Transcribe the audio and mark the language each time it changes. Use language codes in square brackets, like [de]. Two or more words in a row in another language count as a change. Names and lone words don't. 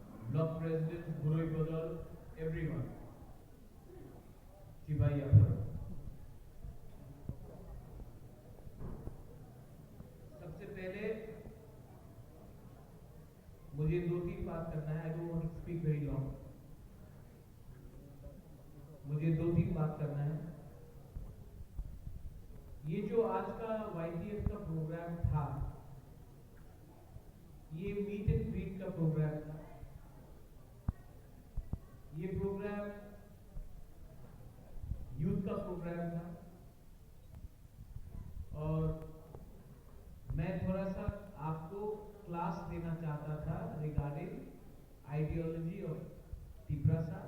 [en] block president, Guroi Badal, everyone. Chibai Afro. [hi] सबसे पहले मुझे 2-3 बात करना है. [en] I don't want to speak very long. [hi] मुझे 2-3 बात करना है. ये जो आज का YTF का प्रोग्राम था, ये [en] meet and greet [hi] का प्रोग्राम था. ये प्रोग्राम यूथ का प्रोग्राम था और मैं थोड़ा सा आपको क्लास देना चाहता था [en] regarding ideology of Tiprasa.